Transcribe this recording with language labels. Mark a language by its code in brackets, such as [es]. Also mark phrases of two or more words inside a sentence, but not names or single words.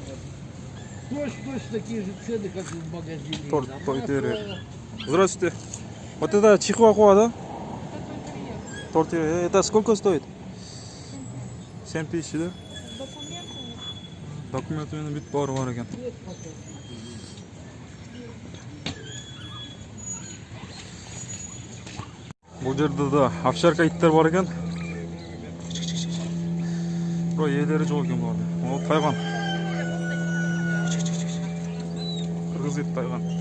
[ru] Точно такие же цены, как в магазине. Той-терьер. Здравствуйте. Вот это чихуахуа, да? Той-терьер. Это сколько стоит? 7000, да? [kk] Документами бит бар екен. Бұл жерде да овчарка иттер бар екен. Бірақ иелері жоқ екен бұларда. Ол тайған. Қырғыз ит тайған.